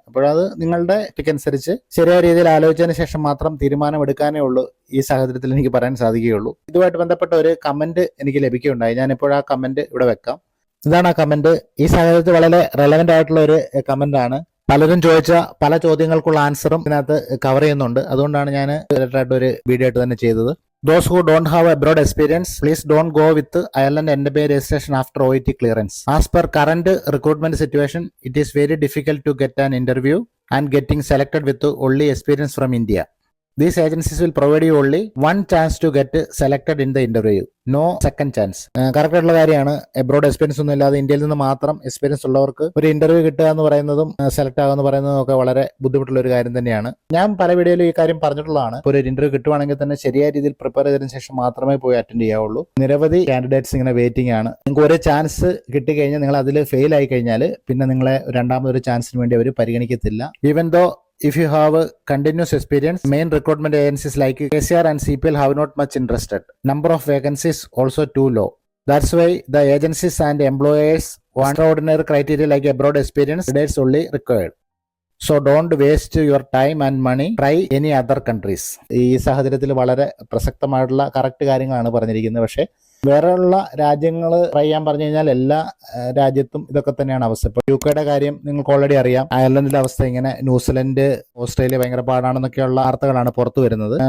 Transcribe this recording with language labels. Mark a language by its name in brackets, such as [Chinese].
[Malayalam] അപ്പോഴത് നിങ്ങളുടെ അനുസരിച്ച് ശരിയായ രീതിയിൽ ആലോചിച്ചതിന് ശേഷം മാത്രം തീരുമാനം എടുക്കാനേ ഉള്ളൂ ഈ സാഹചര്യത്തിൽ എനിക്ക് പറയാൻ സാധിക്കുകയുള്ളൂ. ഇതുമായിട്ട് ബന്ധപ്പെട്ട ഒരു കമന്റ് എനിക്ക് ലഭിക്കുകയുണ്ടായി. ഞാനിപ്പോൾ ആ കമന്റ് ഇവിടെ വെക്കാം. ഇതാണ് ആ കമന്റ്. ഈ സാഹചര്യത്തിൽ വളരെ റെലവെന്റ് ആയിട്ടുള്ള ഒരു കമന്റ് ആണ്. പലരും ചോദിച്ച പല ചോദ്യങ്ങൾക്കുള്ള ആൻസറും ഇതിനകത്ത് കവർ ചെയ്യുന്നുണ്ട്. അതുകൊണ്ടാണ് ഞാൻ ഡയറക്റ്റായിട്ട് ഒരു വീഡിയോ ആയിട്ട് തന്നെ ചെയ്തത്. [English] Those who don't have abroad experience, please don't go with Ireland NMB registration after OET clearance. As per current recruitment situation, it is very difficult to get an interview and getting selected with only experience from India. These agencies will provide you only one chance to get selected in the interview. No second chance. [Malayalam] Correct ആയിട്ടുള്ള കാര്യമാണ്. Abroad experience ഒന്നും ഇല്ലാതെ ഇന്ത്യയിൽ നിന്ന് മാത്രം experience ഉള്ളവർക്ക് ഒരു interview കിട്ടുക എന്ന് പറയുന്നതും സെലക്ട് ആകുക എന്ന് പറയുന്നതും ഒക്കെ വളരെ ബുദ്ധിമുട്ടുള്ള ഒരു കാര്യം തന്നെയാണ്. ഞാൻ പല വീഡിയോയിലും ഈ കാര്യം പറഞ്ഞിട്ടുള്ളതാണ്. ഒരു ഇന്റർവ്യൂ കിട്ടുവാണെങ്കിൽ തന്നെ ശരിയായ രീതിയിൽ പ്രിപ്പയർ ചെയ്തതിനു ശേഷം മാത്രമേ പോയി അറ്റൻഡ് ചെയ്യാവുള്ളൂ. നിരവധി കാൻഡിഡേറ്റ്സ് ഇങ്ങനെ വെയിറ്റിംഗ് ആണ്. നിങ്ങൾക്ക് ഒരു ചാൻസ് കിട്ടിക്കഴിഞ്ഞാൽ നിങ്ങൾ അതിൽ ഫെയിൽ ആയി കഴിഞ്ഞാൽ പിന്നെ നിങ്ങളെ രണ്ടാമതൊരു ചാൻസിന് വേണ്ടി അവർ പരിഗണിക്കത്തില്ല. [English] Even though if you have a continuous experience, main recruitment agencies like KCR and CPL have not much interested. Number of vacancies also too low. That's why the agencies and employers want extraordinary criteria like abroad experience that's only required. So don't waste your time and money. Try any other countries. [Malayalam] ഈ സാഹചര്യത്തിൽ വളരെ പ്രസക്തമായിട്ടുള്ള correct കാര്യങ്ങളാണ് പറഞ്ഞിരിക്കുന്നത്. പക്ഷേ വേറെയുള്ള രാജ്യങ്ങൾ try ചെയ്യാൻ പറഞ്ഞു കഴിഞ്ഞാൽ എല്ലാ രാജ്യത്തും ഇതൊക്കെ തന്നെയാണ് അവസ്ഥ. ഇപ്പോൾ UK കാര്യം നിങ്ങൾക്ക് ഓൾറെഡി അറിയാം. അയർലൻഡിന്റെ അവസ്ഥ ഇങ്ങനെ, ന്യൂസിലൻഡ്, ഓസ്ട്രേലിയ ഭയങ്കര പാടാണെന്നൊക്കെയുള്ള വാർത്തകളാണ് പുറത്തു വരുന്നത്.